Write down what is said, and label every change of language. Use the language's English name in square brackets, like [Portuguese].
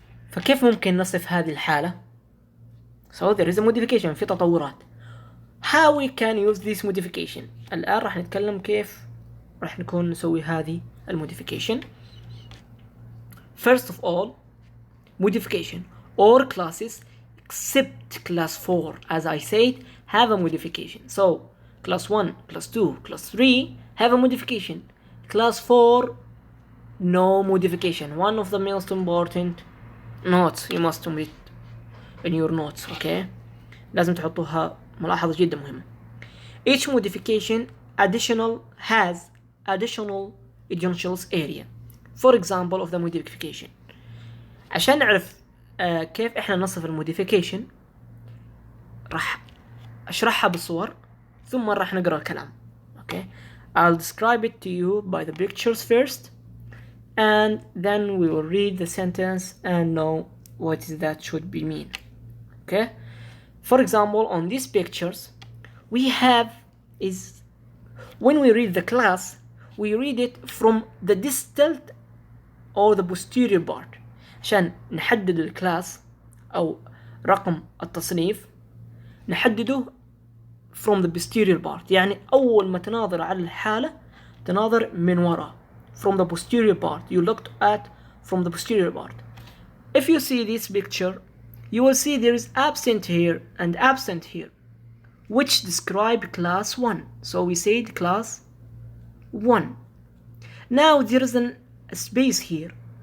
[Arabic] فكيف ممكن نصف هذه الحالة؟ [English] So there is a modification، [Arabic] في تطورات. [English] How we can use this modification؟ [Arabic] الآن راح نتكلم كيف راح نكون نسوي هذه الموديفيكيشن. [English] First of all, modification. All classes except class 4, as I said, have a modification. So class 1, class 2, class 3 have a modification. Class 4, no modification. One of the most important notes you must omit in your notes. [Arabic] Okay, لازم تحطوها ملاحظة جدا مهمة. [English] Each modification has additional edentulous area. For example of the modification. [Arabic] عشان نعرف كيف احنا نصف الموديفيكيشن راح اشرحها بالصور ثم راح نقرأ الكلام. [English] Okay, I'll describe it to you by the pictures first, and then we will read the sentence and know what is that should be mean. Okay, for example, on these pictures we have is when we read the class, we read it from the distal or the posterior part. [Arabic] عشان نحدد الكلاس أو رقم التصنيف نحدده [English] from the posterior part. [Arabic] يعني أول ما تناظر على الحالة تناظر من وراء [English] from the posterior part. You looked at from the posterior part. If you see this picture, you will see there is absent here and absent here, which describe class 1. So we said class 1. Now there is a space here.